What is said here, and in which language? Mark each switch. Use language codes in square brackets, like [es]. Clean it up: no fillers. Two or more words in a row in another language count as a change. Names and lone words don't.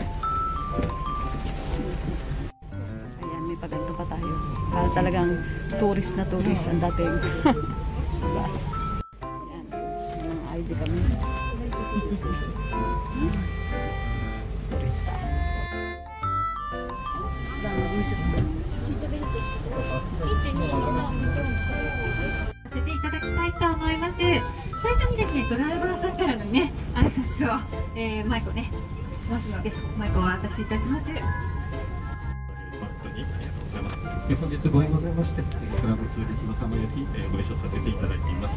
[tl] Ayan, may paganto pa tayo. Para talagang tourist na tourist ang dating. Diba? Ayan, may ID kami. Turista. Dami music ba? [ja] させていただきたいと思います。最初にですね、ドライバーさんからのね、挨拶を、マイクをね、しますので、マイクをお渡しいたします。本日ご縁ございまして、クラブツーリズム様よりご一緒させていただいています。